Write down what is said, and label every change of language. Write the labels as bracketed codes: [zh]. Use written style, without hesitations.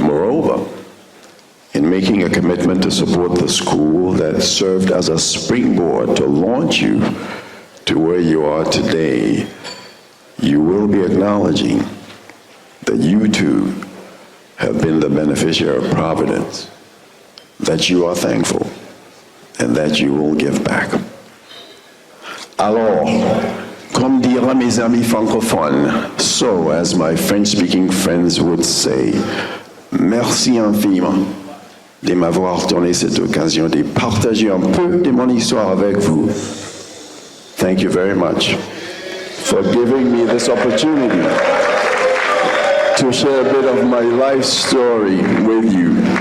[en] Moreover, in making a commitment to support the school that served as a springboard to launch you to where you are today, you will be acknowledging that you too have been the beneficiary of providence, that you are thankful, and that you will give back. [fr] Alors, comme dira mes amis francophones, [en] so as my French-speaking friends would say, [fr] merci infiniment de m'avoir donné cette occasion de partager un peu de mon histoire avec vous. [en] Thank you very much for giving me this opportunity to share a bit of my life story with you.